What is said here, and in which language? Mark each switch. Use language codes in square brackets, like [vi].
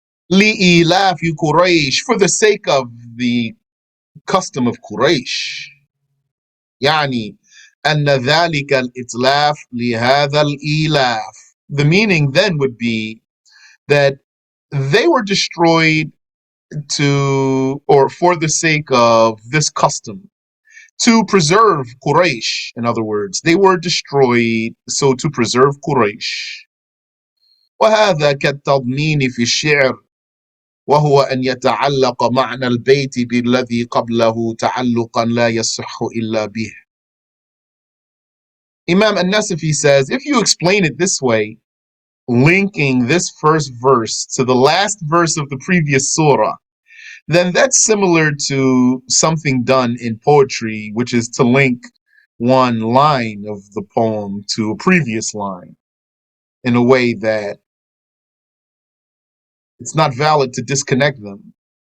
[ar] لِإِيلَافِ [en] Quraysh, for the sake of the custom of Quraysh. [ar] يعني أن ذلك الإتلاف لهذا الإيلاف. [en] The meaning then would be that they were destroyed to, or for the sake of this custom, to preserve Quraysh. In other words, they were destroyed so to preserve Quraysh. [ar] وهذا كالتضمين في الشعر وهو أن يتعلق معنى البيت بالذي قبله تعلقا لا يصح إلا به. [en] Imam An-Nasafiyy says, if you explain it this way, linking this first verse to the last verse of the previous surah, then that's similar to something done in poetry, which is to link one line of the poem to a previous line in a way that it's not valid to disconnect them.